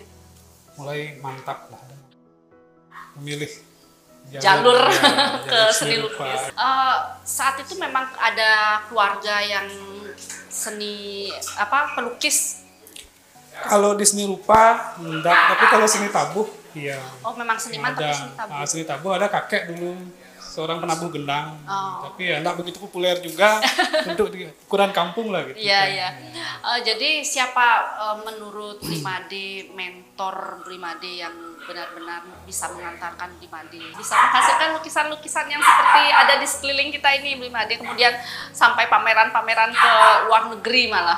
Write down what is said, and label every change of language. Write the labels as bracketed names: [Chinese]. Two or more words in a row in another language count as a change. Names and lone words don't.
[Indonesian] Mulai mantap lah memilih jalur ke seni lukis. Saat itu memang ada keluarga yang pelukis. Kalau di seni rupa enggak, tapi kalau seni tabuh iya. Oh, memang seniman tapi seni tabuh. Seni tabuh ada kakek dulu, seorang penabuh gendang. Tapi ya enggak begitu populer juga untuk di ukuran kampung lah gitu. Iya. Jadi siapa menurut Blimade mentor Blimade yang benar-benar bisa mengantarkan Blimade, bisa menghasilkan lukisan-lukisan yang seperti ada di sekeliling kita ini Blimade, kemudian sampai pameran-pameran ke luar negeri malah?